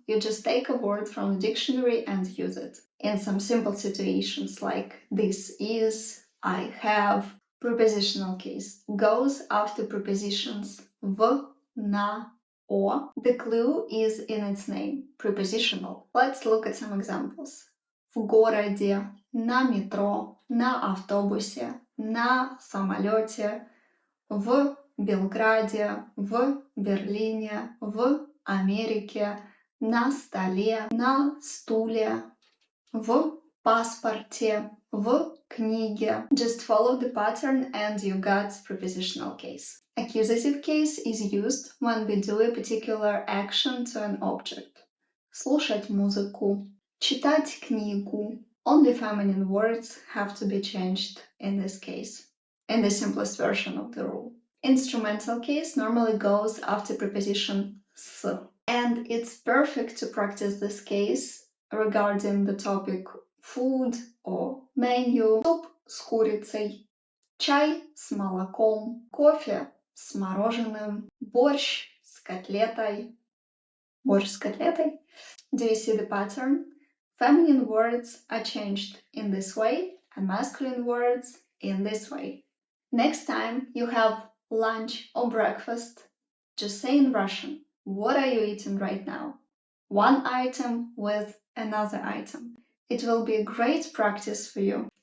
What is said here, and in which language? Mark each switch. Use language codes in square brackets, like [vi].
[en] You just take a word from the dictionary and use it. In some simple situations like this is, I have. Prepositional case goes after prepositions v, na, o. The clue is in its name, prepositional. Let's look at some examples. [ru] В городе, на метро, на автобусе, на самолете, в Белграде, в Берлине, в Америке, на столе, на стуле, в паспорте, в книге. [en] Just follow the pattern and you got prepositional case. Accusative case is used when we do a particular action to an object. [ru] Слушать музыку, читать книгу. [en] Only feminine words have to be changed in this case, in the simplest version of the rule. Instrumental case normally goes after preposition s, and it's perfect to practice this case regarding the topic food or menu. [ru] Суп с курицей, чай с молоком, кофе с мороженым, борщ с котлетой. Борщ с котлетой. [en] Do you see the pattern? Feminine words are changed in this way and masculine words in this way. Next time you have lunch or breakfast, just say in Russian, what are you eating right now? One item with another item. It will be a great practice for you.